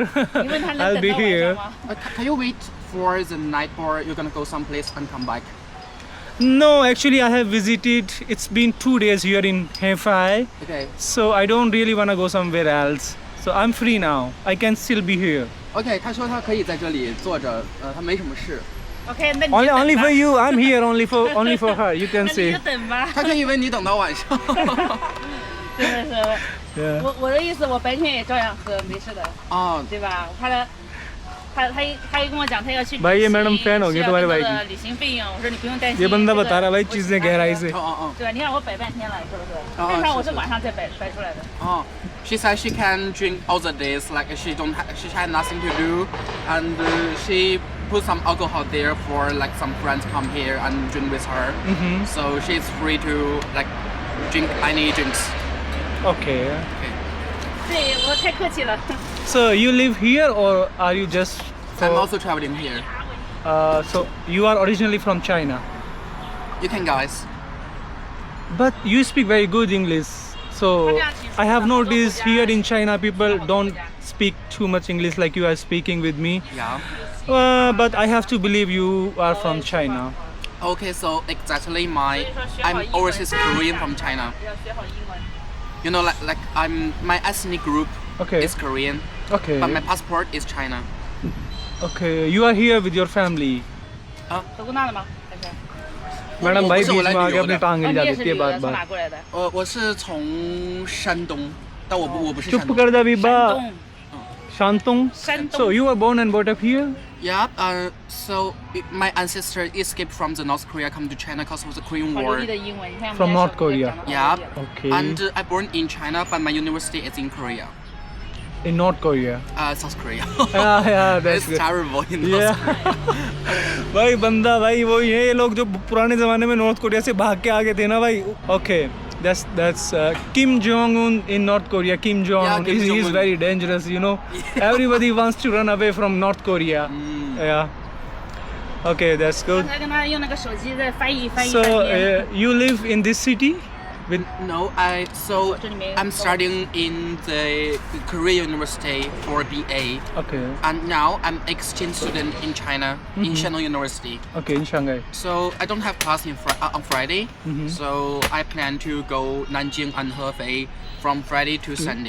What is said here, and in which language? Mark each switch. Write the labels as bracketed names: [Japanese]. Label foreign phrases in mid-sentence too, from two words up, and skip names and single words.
[Chinese] 你问他能 [English] I'll [Chinese] 等 [English] be [Chinese] 到晚 [English] here. [Chinese] 上吗？ [English] Can you wait for the night, or you're gonna go someplace and come back? No, actually I have visited. It's been 2 days here in Hefei. Okay. So I don't really want to go somewhere else. So I'm free now. I can still be here. [Chinese] OK， 他说他可以在这里坐着，他没什么事。 OK，那你就 [English] Only [Chinese] 等吧 [English] for you. I'm here only for her. You can [Chinese] 那你 [English] say. [Chinese] 就等吧。他可以为你等到晚上。真的是， [English] Yeah. [Chinese] 我的意思，我白天也照样喝，没事的，哦，对吧？他一跟我讲他要去旅行， [Hindi] भाई ये मैडम fan हो गई [Chinese] 需要 [Hindi] तुम्हारे [Chinese] 更多 [Hindi] भाई [Chinese] 的 [Hindi] की। [Chinese] 旅行费用，我说你不用担心。 [Hindi] ये बंदा [Chinese] 这个 [Hindi] बता रहा है भाई [Chinese] 我 [Hindi] चीजें गहराई से। [Chinese] 对吧？你让我摆半天了，是不是？哦正常我是是晚上再摆出来的。 [English] 哦。She said she can drink all the days, like she had nothing to do, and she put some alcohol there for like some friends come here and drink with her. So she's free to like drink any drinks. Okay. [Chinese] 对我太客气了。 [English] So you live here or are you just? I'm For, also traveling here. so you are originally from China, You can guys. but you speak very good English. So I have noticed here in China people don't speak too much English like you are speaking with me. Yeah. But I have to believe you are from China. Okay, so exactly I'm overseas Korean from China. [Chinese] 要学好英文。 [English] You know, like my ethnic group Okay. is Korean, Okay. but my passport is China. Okay. You are here with your family. [Chinese] 走过那了吗？还是？ [Hindi] मैडम भाई बीच में आके अपनी [Chinese] 哦， [Hindi] टांग [Chinese] 你 [Hindi] हिला [Chinese] 也是 [Hindi] देती है [Chinese] 旅游 [Hindi] बार [Chinese] 的，从哪 [Hindi] बार [Chinese] 过来的？我是从山东，但我不是山 [Hindi] चुप [Chinese] 东。 [Hindi] कर दे बीबा [Chinese] 东。 [Hindi] शांतुंग. [Chinese] 山东。 [English] So you were born and brought up here? Yeah. So my ancestor escaped from the North Korea, come to China because of the Korean [Chinese] 好流 [English] War. [Chinese] 利的英文，你看我们 [English] From [Chinese] 家 [English] North [Chinese] 小姑娘 [English] Korea. [Chinese] 讲得好 [English] Yeah. [Chinese] 流利 [English] Okay. And I born in China, but my university is in Korea. in North Korea? South Korea. Yeah, that's It's good. terrible in Yeah. South Korea. [Hindi] भाई बंदा भाई वो ये लोग जो पुराने ज़माने में नॉर्थ कोरिया से भाग के आगे थे ना भाई. [English] Okay, that's Kim Jong Un in North Korea. Kim Jong Un, Kim he's Jong-un. very dangerous, you know. Everybody wants to run away from North Korea. Yeah. Okay, that's [Chinese] 刚 [English] good. [Chinese] 才跟他用那个手机在翻译 [English] So [Chinese] 半天。 [English] you live in this city? With No, I'm studying in the Korea University for BA, okay, and now I'm exchange student in China in Shandong University. okay, in Shanghai. So I don't have class on Friday, so I plan to go Nanjing and Hefei from Friday to Sunday.